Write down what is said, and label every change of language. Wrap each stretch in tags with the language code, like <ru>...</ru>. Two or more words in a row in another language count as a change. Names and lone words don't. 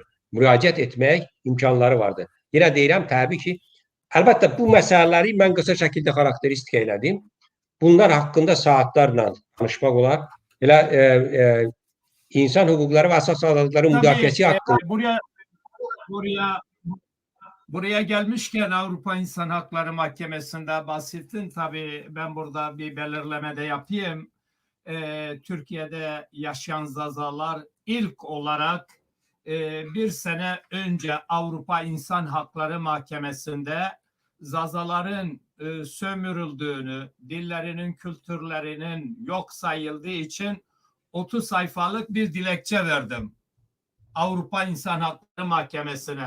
<az>Müraciət etmək imkanları vardır. Yenə deyirəm, təbii ki, əlbəttə bu məsələləri mən qısa şəkildə xarakteristik elədim. Bunlar haqqında saatlarla danışmaq olar. Elə insan hüquqları və əsas azadlıqların müdafiəsi haqqında.</az> <tr>Buraya gelmişken Avrupa İnsan Hakları Mahkemesi'nde bahsettin. Tabii ben burada bir belirleme de yapayım. Türkiye'de yaşayan Zazalar ilk olarak bir sene önce Avrupa İnsan Hakları Mahkemesi'nde Zazaların sömürüldüğünü, dillerinin, kültürlerinin yok sayıldığı için 30 sayfalık bir dilekçe verdim Avrupa İnsan Hakları Mahkemesi'ne.</tr>